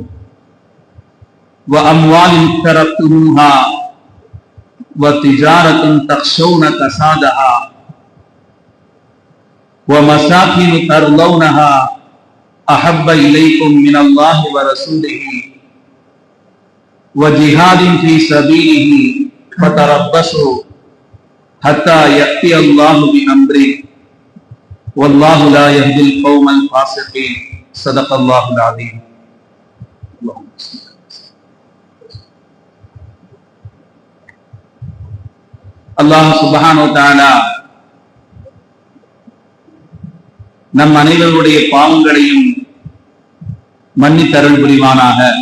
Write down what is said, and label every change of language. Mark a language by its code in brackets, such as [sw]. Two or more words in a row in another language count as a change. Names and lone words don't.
[ar] وأموال اقترفتموها وتجارة تخشون كسادها ومساكن ترضونها أحب إليكم من الله ورسوله وجهاد في سبيله فتربصوا حتى يأتي الله بأمره والله لا يهدي القوم الفاسقين. صدق الله العظيم. الله سبحانه وتعالى [ta] நம் அனைவருடைய பாவங்களையும் மன்னித்தருள் புரிவானாக.